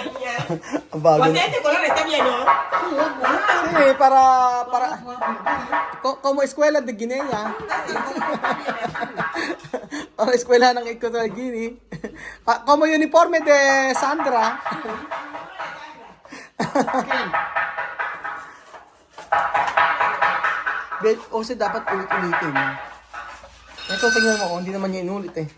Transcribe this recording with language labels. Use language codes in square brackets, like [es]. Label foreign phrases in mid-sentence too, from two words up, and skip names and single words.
[tl] Ang bago. [es] Pues este color está bien, ¿no? Para como eskwela de Guinea. [tl] O eskwela ng Equatorial Guinea. [es] Como uniforme de Sandra. [tl] Kasi dapat ulit-ulitin. Ito, tingnan mo, hindi naman niya inulit eh.